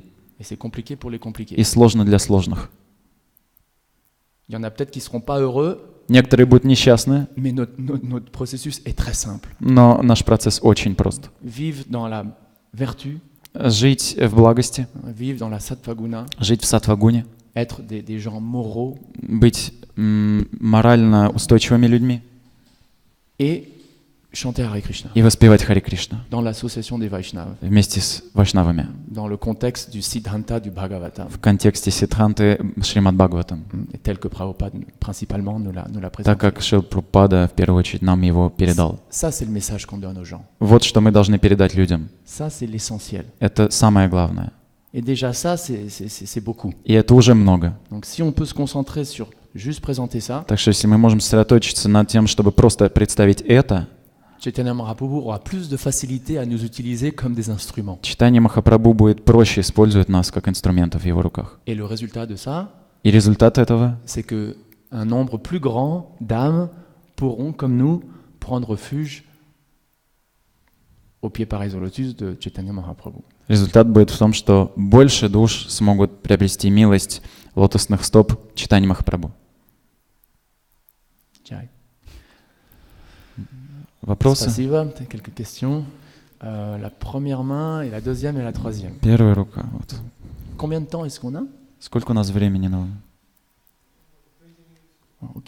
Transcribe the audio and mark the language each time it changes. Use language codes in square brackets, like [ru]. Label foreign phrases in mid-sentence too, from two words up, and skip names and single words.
[fr] Et c'est compliqué pour les compliqués. [ru] и сложно для сложных. [fr] Il y en a peut-être qui ne seront pas heureux, [ru] Некоторые будут несчастны, [fr] mais notre processus est très simple. [ru] но наш процесс очень прост. [fr] Vivre dans la vertu, [ru] Жить в благости, [fr] vivre dans la sattvaguna, [ru] жить в саттвагуне, [fr] être des gens moraux [ru] быть морально устойчивыми людьми [fr] et chanter Hare Krishna [ru] и воспевать Харе Кришна [fr] dans l'association des Vaishnavas, [ru] вместе с вайшнавами [fr] dans le contexte du Siddhanta du Bhagavata, [ru] в контексте Сиддханты Шримад Бхагаватам, [fr] et tel que Prabhupada principalement nous l'a [ru] так [fr] présenté. [ru] как Шрила Прабхупада в первую очередь нам его передал. [fr] Ça, c'est le message qu'on donne aux gens. [ru] Вот что мы должны передать людям. [fr] Ça, c'est l'essentiel. [ru] Это самое главное. [fr] Et déjà, ça, c'est beaucoup. [ru] И это уже много. [fr] Donc, si on peut se concentrer sur juste présenter ça, [ru] Так что если мы можем сосредоточиться над тем, чтобы просто представить это, [fr] Chaitanya Mahaprabhu aura plus de facilité à nous utiliser comme des instruments. [ru] читание Махапрабху будет проще использовать нас как инструментов в его руках. [fr] Et le résultat de ça, [ru] И результат этого, [fr] c'est que un nombre plus grand d'âmes pourront, comme nous, prendre refuge au pied pareil au lotus de Chaitanya Mahaprabhu. [ru] результат будет в том, что больше душ смогут приобрести милость лотосных стоп читания Махапрабху. Jai. Вопросы? Спасибо. [fr] Peut-être quelques questions. La première main et la deuxième et la troisième. [ru] Первая рука. Вот. [fr] Combien de temps est-ce qu'on a? [ru] Сколько у нас времени на Oh, ok.